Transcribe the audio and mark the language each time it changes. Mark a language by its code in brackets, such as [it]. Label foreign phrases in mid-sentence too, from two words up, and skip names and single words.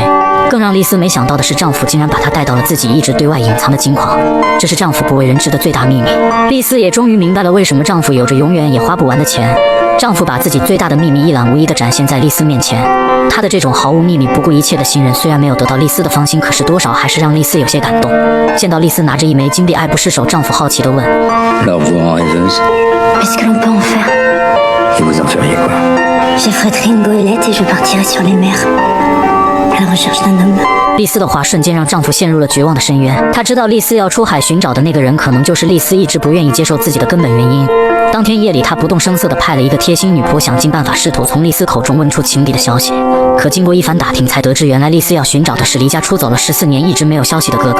[zh] 更让丽丝没想到的是，丈夫竟然把她带到了自己一直对外隐藏的金矿，这是丈夫不为人知的最大秘密。丽丝也终于明白了为什么丈夫有着永远也花不完的钱。丈夫把自己最大的秘密一览无遗地展现在丽丝面前，他的这种毫无秘密、不顾一切的信任，虽然没有得到丽丝的芳心，可是多少还是让丽丝有些感动。见到丽丝拿着一枚金币爱不释手，丈夫好奇地问 [fr] Alors vous en rêveuse Qu'est-ce que l'on peut en faire? Et vous en feriez quoi? J'affréterai une goélette et je partirai sur les mers, à la recherche d'un homme. [zh] 丽丝的话瞬间让丈夫陷入了绝望的深渊。他知道丽丝要出海寻找的那个人，可能就是丽丝一直不愿意接受自己的根本原因。当天夜里，他不动声色地派了一个贴心女仆，想尽办法试图从丽丝口中问出情敌的消息。可经过一番打听，才得知原来丽丝要寻找的是离家出走了14年一直没有消息的哥哥。